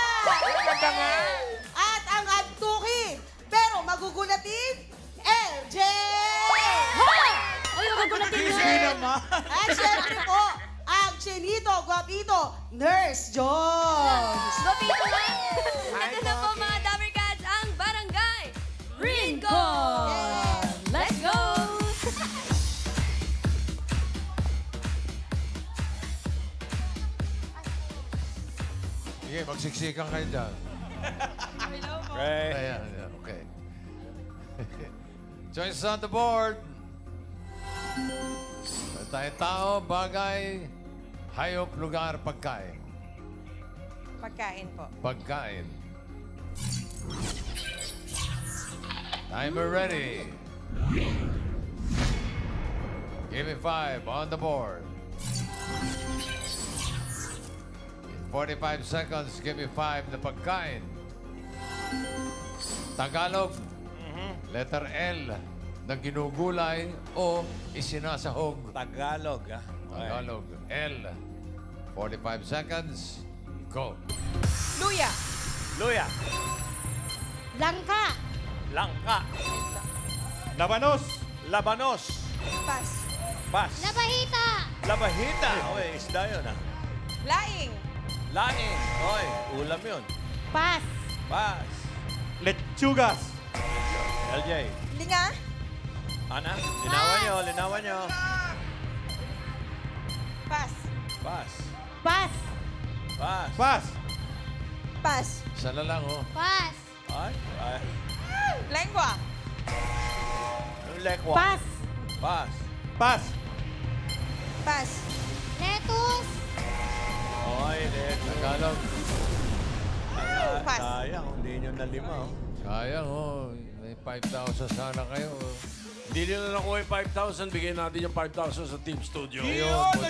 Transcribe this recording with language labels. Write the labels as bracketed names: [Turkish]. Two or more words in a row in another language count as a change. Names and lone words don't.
[Filipino] At ang antuki, pero magugulatin, LJ. Ay, magugulatin Easy na. naman. At syempre po, ang chinito, guapito, Nurse Jones. Gopito na! Ito na po, mga Dabarkats, ang Barangay Rincon! [English] Let's go! [Filipino] Sige, magsiksikan kayo dyan. Okay. Ayan, [English] okay. Choices on the board. [Filipino] Tao, bagay, hayop, lugar, pagkain. Pagkain po. Pagkain. [English] Timer ready. Give me 5 on the board. In 45 seconds, give me 5 [Filipino] na pagkain. Tagalog, letter L na ginugulay o isinasahog. Tagalog, Tagalog, L. 45 [English] seconds, go. [Filipino] Luya. Luya. Langka. Langka. Labanos. Labanos. Pas. Bas. Labahita! Labahita. Okay, isda yun, Laing. Laing. Okay, ulam yun. Pas. Bas. Lechugas. LJ. Linga. Ana, linawan nyo. Pas. Bas. Pas. Bas. Pas. Pas. Isa na lang, oh. Pas! Ay, lekwa. Pass. Pass. Pass. Pass. Lettuce. Okay, lettuce. Tagalog. Pass. Sayang, hindi nyo na 5. Oh. Sayang, oh. May 5,000 sana kayo. Oh. Hindi nila nakuha yung 5,000. Bigyan natin yung 5,000 sa Team Studio. Yun buti